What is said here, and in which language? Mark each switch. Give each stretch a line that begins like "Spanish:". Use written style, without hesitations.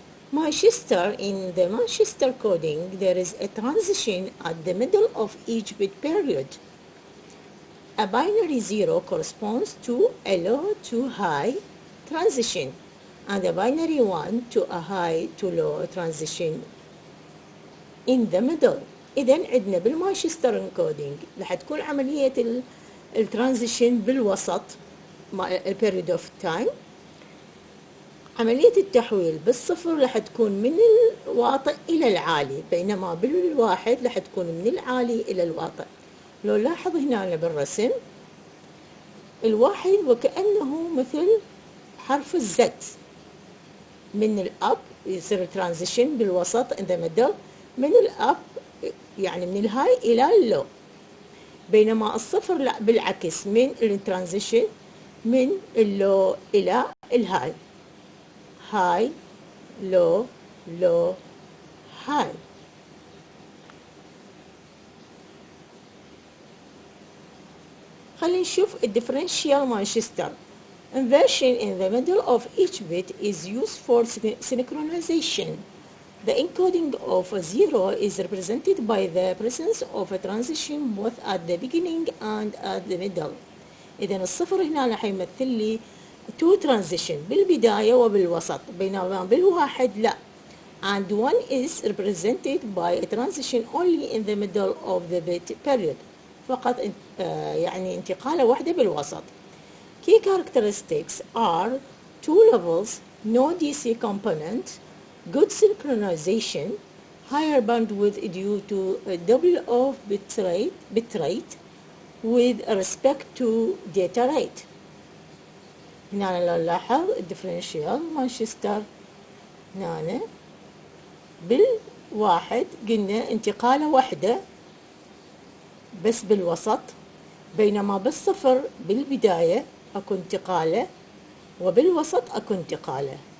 English: Manchester, in the Manchester coding, there is a transition at the middle of each bit period. A binary 0 corresponds to a low to high transition, and a binary 1 to a high to low transition in the middle.
Arabic: إذن عندنا بالمانشستر انكودينج راح تكون عملية الترانزيشن بالوسط البيريود اوف تايم. عملية التحويل بالصفر راح تكون من الواطئ إلى العالي، بينما بالواحد راح تكون من العالي إلى الواطئ. لو لاحظ هنا بالرسم الواحد وكأنه مثل حرف الزد، من الأب يصير ترانزيشن بالوسط
English: in the middle،
Arabic: من الأب يعني من الهاي إلى اللو، بينما الصفر لا بالعكس، من الترانزيشن من اللو إلى الهاي، هاي لو لو هاي. خلينا نشوف الديفرنشيال مانشستر.
English: Inversion in the middle of each bit is used for synchronization. The encoding of a 0 is represented by the presence of a transition both at the beginning and at the middle.
Arabic: إذا الصفر هنا راح يمثل لي two transition بالبداية وبالوسط، بينما بالواحد لا.
English: And one is represented by a transition only in the middle of the bit period.
Arabic: فقط يعني انتقالة واحدة بالوسط.
English: Key characteristics are two levels, no DC component, good synchronization, higher bandwidth due to a double of bit rate with respect to data rate.
Arabic: هنا لو نلاحظ الديفرنشيال مانشستر هنا بالواحد قلنا انتقالة واحدة بس بالوسط، بينما بالصفر بالبداية اكو انتقالة وبالوسط اكو انتقالة.